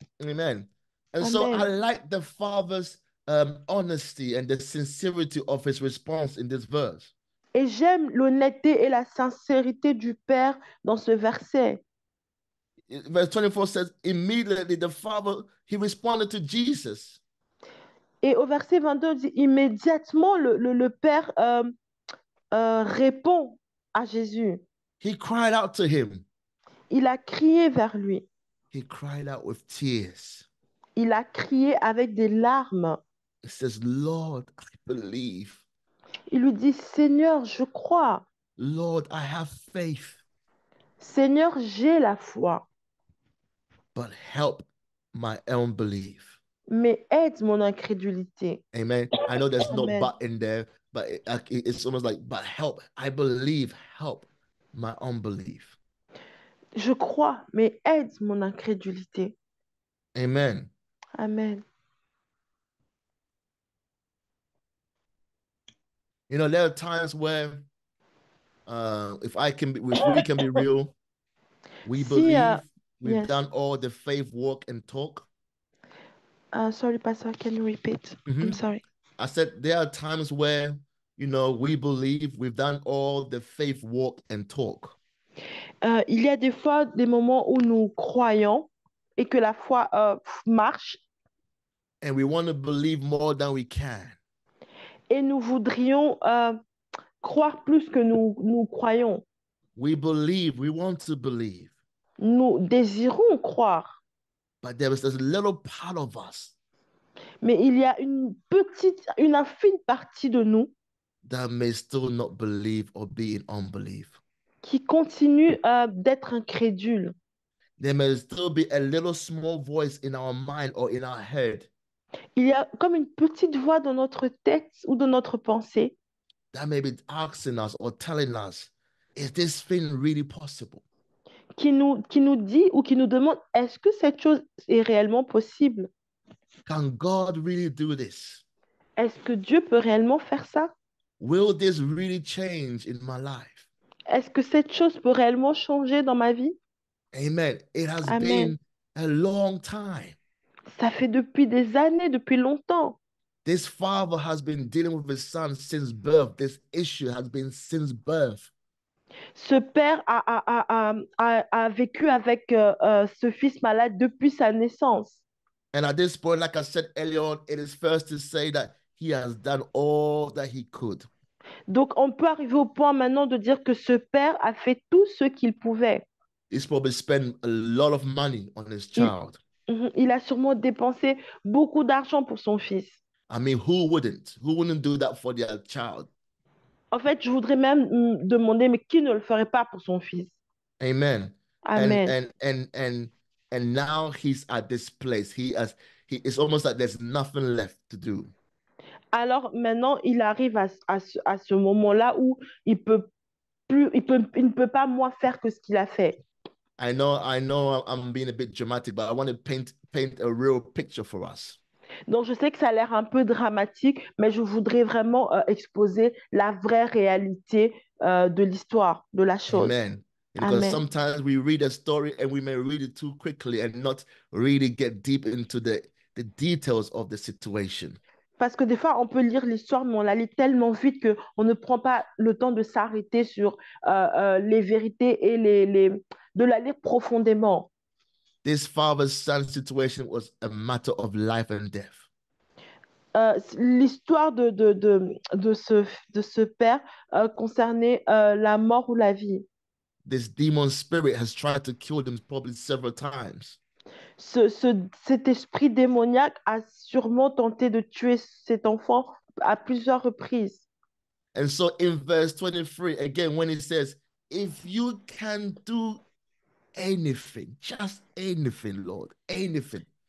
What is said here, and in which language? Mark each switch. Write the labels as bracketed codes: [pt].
[en] Amen. And so Amen. I like the Father's honesty and the sincerity of his response in this verse. [fr] Et j'aime l'honnêteté et la sincérité du Père dans ce verset. [en] Verse 24 says, immediately the Father, he responded to Jesus. [fr] Et au verset 22, il dit, immédiatement, le Père répond à Jésus. [en] He cried out to him. [fr] Il a crié vers lui. [en] He cried out with tears. [fr] Il a crié avec des larmes. [en] He says, Lord, I believe. [fr] Il lui dit, Seigneur, je crois. [en] Lord, I have faith. [fr] Seigneur, j'ai la foi. [en] But help my unbelief. [fr] Mais aide mon incrédulité. [en] Amen. I know there's no Amen. but in there, but it's almost like, but help. I believe, help my unbelief. [fr] Je crois, mais aide mon incrédulité. [en] Amen. Amen. There are times where if we can be real, we believe we've yes. done all the faith walk and talk. Sorry, Pastor, can you repeat? I'm sorry. I said there are times where, we believe we've done all the faith walk and talk. [fr] Il y a des fois des moments où nous croyons et que la foi marche. [en] And we want to believe more than we can. [fr] Et nous voudrions croire plus que nous croyons. [en] We believe, we want to believe. [fr] Nous désirons croire. [en] But there is this little part of us. [fr] Mais il y a une infime partie de nous [en] that may still not believe or be in unbelief. [fr] Qui continue d'être incrédule. [en] There may still be a little small voice in our mind or in our head. [fr] Il y a comme une petite voix dans notre tête ou dans notre pensée. [en] That may be asking us or telling us, is this thing really possible? [fr] Qui nous dit ou qui nous demande, est-ce que cette chose est réellement possible? [en] Can God really do this? [fr] Est-ce que Dieu peut réellement faire ça? [en] Will this really change in my life? [fr] Est-ce que cette chose peut réellement changer dans ma vie? [en] Amen. It has Amen. been a long time. [fr] Ça fait depuis des années, depuis longtemps. [en] This father has been dealing with his son since birth. This issue has been since birth. [fr] Ce père a vécu avec ce fils malade depuis sa naissance. [en] And at this point, like I said earlier on, it is first to say that he has done all that he could. [fr] Donc, on peut arriver au point maintenant de dire que ce père a fait tout ce qu'il pouvait. [en] He's probably spent a lot of money on his child. [fr] Il a sûrement dépensé beaucoup d'argent pour son fils. [en] I mean, who wouldn't? Who wouldn't do that for their child? [fr] En fait, je voudrais même demander, mais qui ne le ferait pas pour son fils? [en] Amen. And Amen. and and and and now he's at this place. It's almost like there's nothing left to do. [fr] Alors maintenant, il arrive à ce moment-là où il peut plus, il ne peut pas moins faire que ce qu'il a fait. [en] I know I'm being a bit dramatic, but I want to paint a real picture for us. [fr] Donc, je sais que ça a l'air un peu dramatique, mais je voudrais vraiment exposer la vraie réalité de l'histoire, de la chose. [en] Amen. Because Amen. sometimes we read a story and we may read it too quickly and not really get deep into the details of the situation. [fr] Parce que des fois, on peut lire l'histoire, mais on la lit tellement vite qu'on ne prend pas le temps de s'arrêter sur les vérités et de la lire profondément. [en] This father-son situation was a matter of life and death. [fr] L'histoire de ce père concernait la mort ou la vie. [en] This demon spirit has tried to kill them probably several times. [fr] Cet esprit démoniaque a sûrement tenté de tuer cet enfant à plusieurs reprises. [en] And so in verse 23, again, when it says, if you can do anything, just anything, Lord, anything.